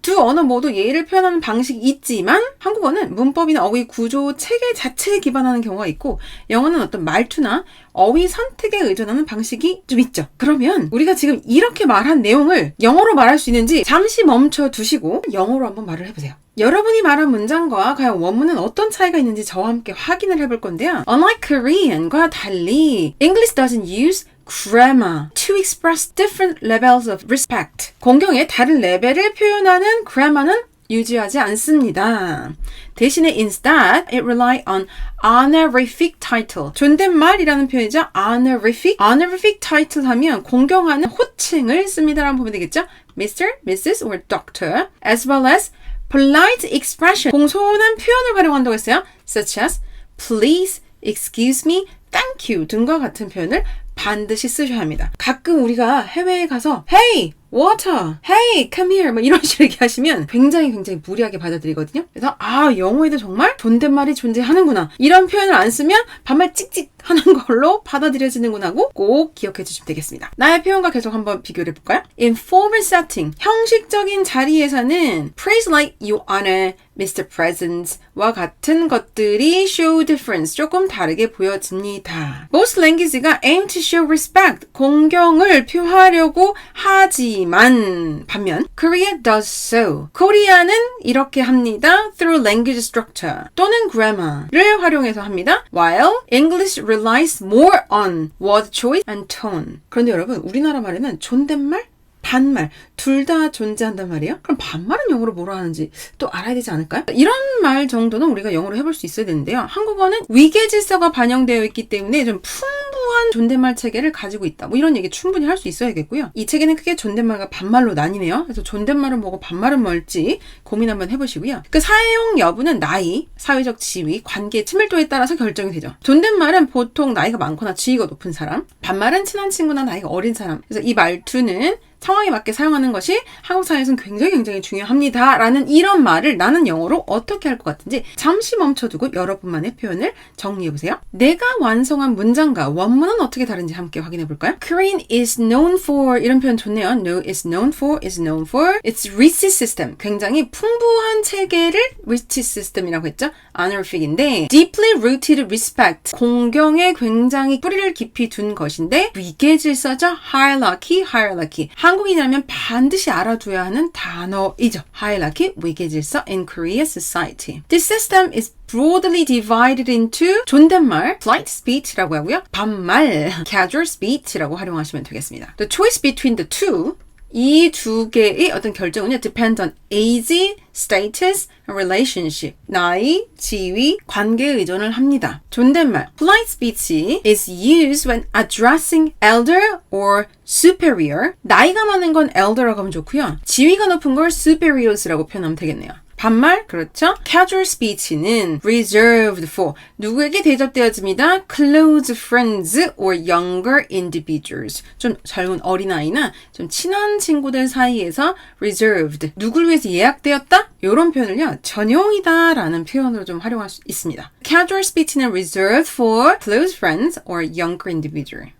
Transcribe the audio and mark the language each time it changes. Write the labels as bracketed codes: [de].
[ko] 두 언어 모두 예의를 표현하는 방식이 있지만 한국어는 문법이나 어휘 구조, 체계 자체에 기반하는 경우가 있고 영어는 어떤 말투나 어휘 선택에 의존하는 방식이 좀 있죠. 그러면 우리가 지금 이렇게 말한 내용을 영어로 말할 수 있는지 잠시 멈춰 두시고 영어로 한번 말을 해보세요. 여러분이 말한 문장과 과연 원문은 어떤 차이가 있는지 저와 함께 확인을 해볼 건데요. [en] Unlike Korean과 달리, English doesn't use grammar to express different levels of respect. [ko] 공경의 다른 레벨을 표현하는 grammar는 유지하지 않습니다. 대신에 [en] instead, it rely on honorific title. [ko] 존댓말이라는 표현이죠. [en] honorific. [ko] honorific title 하면 공경하는 호칭을 씁니다라고 보면 되겠죠. [en] Mr., Mrs. or Doctor, as well as polite expression. [ko] 공손한 표현을 활용한다고 했어요. [en] Such as please, excuse me, thank you [ko] 등과 같은 표현을 반드시 쓰셔야 합니다. 가끔 우리가 해외에 가서 [en] Hey, water, Hey, come here [ko] 뭐 이런 식으로 얘기하시면 굉장히 무리하게 받아들이거든요. 그래서 영어에도 정말 존댓말이 존재하는구나. 이런 표현을 안 쓰면 반말 찍찍 하는 걸로 받아들여지는구나 하고 꼭 기억해 주시면 되겠습니다. 나의 표현과 계속 한번 비교를 해볼까요? [en] In formal setting, [ko] 형식적인 자리에서는 [en] praise like you honor Mr. [ko] President와 같은 것들이 [en] show difference, [ko] 조금 다르게 보여집니다. [en] Most languages가 aim to show respect, [ko] 공경을 표하려고 하지만 반면 [en] Korea does so. [ko] 코리아는 이렇게 합니다. [en] through language structure [ko] 또는 grammar를 활용해서 합니다. [en] While English relies more on word choice and tone. [ko] 그런데 여러분, 우리나라 말에는 존댓말, 반말 둘 다 존재한단 말이에요. 그럼 반말은 영어로 뭐라 하는지 또 알아야 되지 않을까요? 이런 말 정도는 우리가 영어로 해볼 수 있어야 되는데요. 한국어는 위계 질서가 반영되어 있기 때문에 좀 풍부한 존댓말 체계를 가지고 있다. 뭐 이런 얘기 충분히 할 수 있어야겠고요. 이 체계는 크게 존댓말과 반말로 나뉘네요. 그래서 존댓말은 뭐고 반말은 뭘지 고민 한번 해보시고요. 그 사용 여부는 나이, 사회적 지위, 관계 친밀도에 따라서 결정이 되죠. 존댓말은 보통 나이가 많거나 지위가 높은 사람, 반말은 친한 친구나 나이가 어린 사람. 그래서 이 말투는 상황에 맞게 사용하는 것이 한국 사회에서는 굉장히 중요합니다. 라는 이런 말을 나는 영어로 어떻게 할 것 같은지 잠시 멈춰두고 여러분만의 표현을 정리해보세요. 내가 완성한 문장과 원문은 어떻게 다른지 함께 확인해볼까요? [en] Korean is known for [ko] 이런 표현 좋네요. [en] No is known for its rich system. [ko] 굉장히 풍부한 체계를 rich system이라고 했죠. [en] honorific인데 deeply rooted respect. [ko] 공경에 굉장히 뿌리를 깊이 둔 것인데 위계 질서죠. [en] hierarchy. [ko] 한국인이라면 반드시 알아둬야 하는 단어이죠. [en] hierarchy, 위계 질서 in Korea society. This system is broadly divided into 존댓말, polite speech라고 하고요. [ko] 반말, casual speech라고 활용하시면 되겠습니다. [en] The choice between the two, [ko] 이 두 개의 어떤 결정은요, [en] depends on age, status, relationship. [ko] 나이, 지위, 관계에 의존을 합니다. [en] 존댓말, polite speech is used when addressing elder or superior. [ko] 나이가 많은 건 elder라고 하면 좋고요. 지위가 높은 걸 superiors라고 표현하면 되겠네요. 반말, 그렇죠? [en] Casual speech는 reserved for [ko] 누구에게 대접되어집니다. [en] Close friends or younger individuals. [ko] 좀 젊은 어린아이나 좀 친한 친구들 사이에서 reserved. 누굴 위해서 예약되었다? 이런 표현을요, 전용이다 라는 표현으로 좀 활용할 수 있습니다. [en] Casual speech는 reserved for close friends or younger individual.